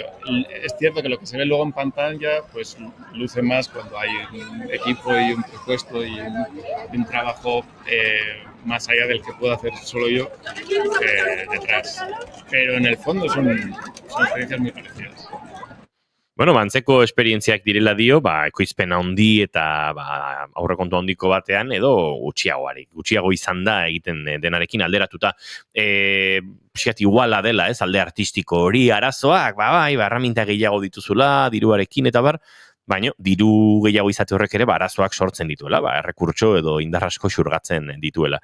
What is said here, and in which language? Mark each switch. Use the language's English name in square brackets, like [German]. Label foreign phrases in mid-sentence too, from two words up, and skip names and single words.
[Spanish] Es cierto que lo que se ve luego en pantalla, pues luce más cuando hay un equipo y un presupuesto y un trabajo más allá del que puedo hacer solo yo detrás. Pero en el fondo son experiencias muy parecidas. [Basque] Bueno, antzeko esperientziak direla dio, ekoizpen handi eta aurrekontu handiko batean edo gutxiago izan da egiten denarekin alderatuta. Pixkat iguala dela, alde artistiko hori arazoak, erraminta gehiago dituzula, diruarekin eta baina diru gehiago izate horrek ere arazoak sortzen dituela, errekurtso edo indarrasko xurgatzen dituela.